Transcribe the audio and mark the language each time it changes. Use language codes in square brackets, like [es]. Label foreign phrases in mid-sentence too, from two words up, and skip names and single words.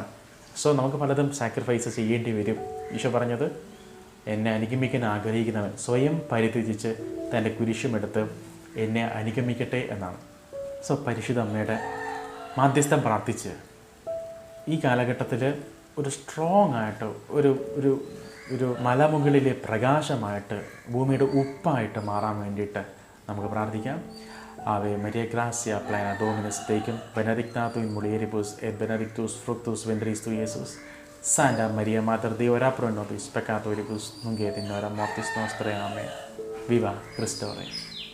[ml] സോ നമുക്ക് പലതും സാക്രിഫൈസ് ചെയ്യേണ്ടി വരും. ഈശോ പറഞ്ഞത്, എന്നെ അനുഗമിക്കാൻ ആഗ്രഹിക്കുന്നവൻ സ്വയം പരിത്യജിച്ച് തൻ്റെ കുരിശുമെടുത്ത് എന്നെ അനുഗമിക്കട്ടെ എന്നാണ്. സോ പരിശുദ്ധ അമ്മയുടെ മാധ്യസ്ഥം പ്രാർത്ഥിച്ച് ഈ കാലഘട്ടത്തിൽ ഒരു സ്ട്രോങ് ആയിട്ട് ഒരു ഒരു ഒരു മലമുകളിലെ പ്രകാശമായിട്ട് ഭൂമിയുടെ ഉപ്പായിട്ട് മാറാൻ വേണ്ടിയിട്ട് നമുക്ക് പ്രാർത്ഥിക്കാം. [la] Ave Maria gracia plena Dominus tecum, benedicta tu in mulieribus et benedictus fructus ventris tui, Iesus. Santa Maria Mater Dei, ora pro nobis peccatoribus, nunc et in hora mortis nostrae. [es] Amen. Viva Christo Rey.